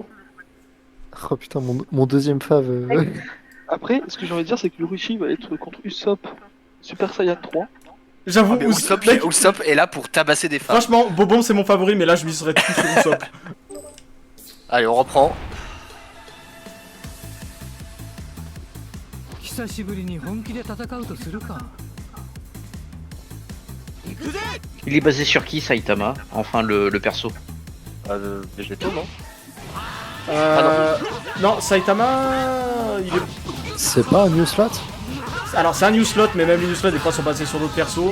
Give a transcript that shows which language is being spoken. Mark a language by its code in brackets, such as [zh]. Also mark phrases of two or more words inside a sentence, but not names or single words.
[fr] Oh putain, mon deuxième fav. Après, ce que j'ai envie de dire, c'est que Yorichi va être contre Usopp Super Saiyan 3. J'avoue, Ah, mais Usopp, Usopp, mec, Usopp est là pour tabasser des femmes. franchement, Bobom c'est mon favori, mais là je miserais tout sur Usopp. Allez, on reprend. [ja] 久しぶりに本気で戦うとするか。 [fr] Il est basé sur qui, Saitama? Enfin, le perso. Végétaux, non? Non, Saitama, il est... C'est pas un [en] new slot? [fr] Alors c'est un [en] new slot, [fr] mais même les [en] new slots [fr] des fois sont basés sur d'autres persos.